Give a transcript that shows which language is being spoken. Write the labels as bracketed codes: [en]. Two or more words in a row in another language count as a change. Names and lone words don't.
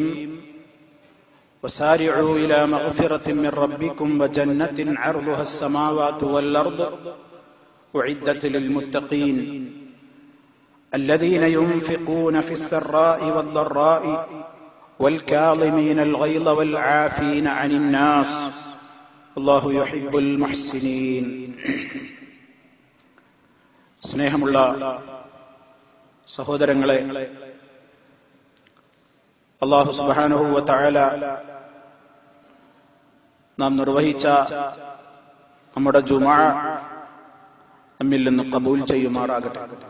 [ar] وسارعوا إلى مغفرة من ربكم وجنة عرضها السماوات والأرض أعدت للمتقين الذين ينفقون في السراء والضراء والكاظمين الغيظ والعافين عن الناس والله يحب المحسنين. [ml] സ്നേഹമുള്ള സഹോദരങ്ങളെ, [ar] الله سبحانه وتعالى [ml] നാം നിർവഹിച്ച നമ്മുടെ ജുമുഅ നമ്മിൽ നിന്ന് ഖബൂൽ ചെയ്യുമാറാകട്ടെ.